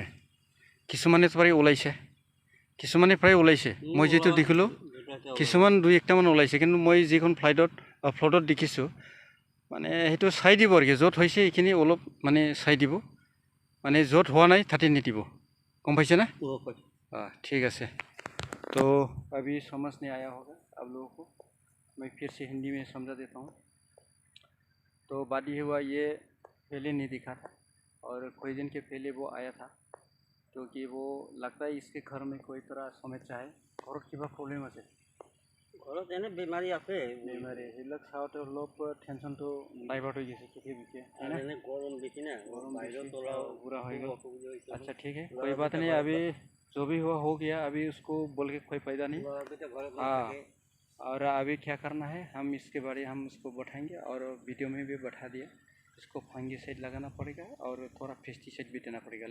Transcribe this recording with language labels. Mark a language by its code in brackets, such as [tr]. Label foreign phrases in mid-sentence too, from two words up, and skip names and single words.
[as] কিছুমানে প্ৰায় ওলাইছে, কিছুমানে প্ৰায় ওলাইছে, মই যিটো দেখিলোঁ কিছুমান 2-1টামান ওলাইছে, কিন্তু মই যিখন ফ্ল'টত দেখিছোঁ মানে সেইটো চাই দিব আৰু কি, য'ত হৈছে এইখিনি অলপ মানে চাই দিব, মানে য'ত হোৱা নাই তাতে নিদিব, গম পাইছে না? ঠিক আছে। [hi] तो अभी समझ नहीं आया होगा आप लोगों को, मैं फिर से हिंदी में समझा देता हूँ। तो बात ये हुआ, ये पहले नहीं दिखा था, और कोई दिन के पहले वो आया था, क्योंकि वो लगता है इसके घर में कोई तरह समस्या है। घर की प्रॉब्लम [as] আছে, ঘৰত এনে বেমাৰী আছে, বেমাৰী সেইবিলাক চাওঁতে অলপ টেনশ্যনটো ডাইভাৰ্ট হৈ গৈছে পৃথিৱীকে, এনে গৰম বেছি না, গৰম বাহিৰত [hi] पूरा हो गया। अच्छा ठीक है, कोई बात नहीं, अभी जो भी हुआ हो गया, अभी उसको बोल के कोई फायदा नहीं। हाँ, और अभी क्या करना है, हम इसके बारे हम उसको बैठाएंगे, और वीडियो में भी बैठा दिया, इसको फंगीसाइड लगाना पड़ेगा और थोड़ा पेस्टिसाइड भी देना पड़ेगा।